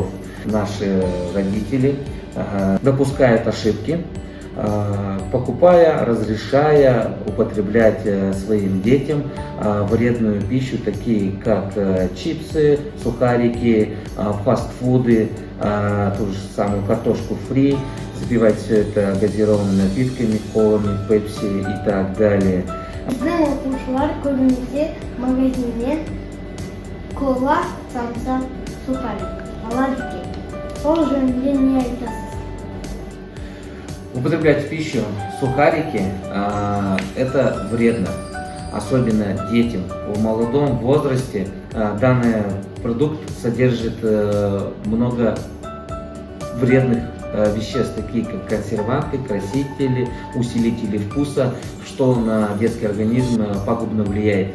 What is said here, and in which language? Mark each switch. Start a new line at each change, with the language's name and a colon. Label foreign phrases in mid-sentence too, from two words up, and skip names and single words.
Russian: Наши родители допускают ошибки, покупая, разрешая употреблять своим детям вредную пищу, такие как чипсы, сухарики, фастфуды, ту же самую картошку фри, запивать все это газированными напитками, колами, пепси и так далее.
Kazakh: Біздің оқушылар көбінесе магазиннен кола, самса, сухарик алады екен. Сол жөнінде не айтасыз?
Russian: Употреблять в пищу сухарики это вредно, особенно детям. В молодом возрасте данный продукт содержит много вредных веществ, такие как консерванты, красители, усилители вкуса, что на детский организм пагубно влияет.